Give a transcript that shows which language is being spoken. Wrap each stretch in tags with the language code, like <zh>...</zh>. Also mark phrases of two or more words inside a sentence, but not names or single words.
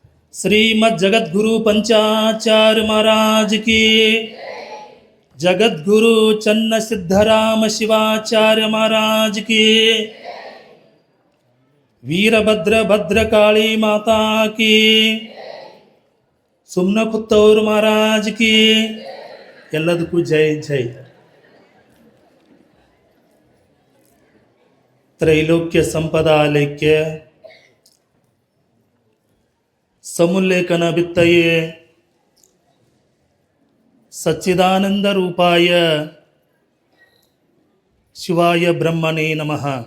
<hi>श्रीमद् जगद्गुरु पंचाचार्य महाराज की, जगद्गुरु चन्न सिद्धराम शिवाचार्य महाराज की, वीरभद्र भद्रकाली माता की, सुम्नकुत्तूर महाराज की</hi> <kn>ಎಲ್ಲದಕ್ಕೂ ಜೈ ಜೈ.</kn> <sa>ತ್ರೈಲೋಕ್ಯ ಸಂಪದಾಲಯಕ್ಕೆ ಸಮುಲ್ಲೇಖನ ಬಿತ್ತಯೇ ಸಚ್ಚಿದಾನಂದ ರೂಪಾಯ ಶಿವಾಯ ಬ್ರಹ್ಮಣೇ ನಮಃ.</sa>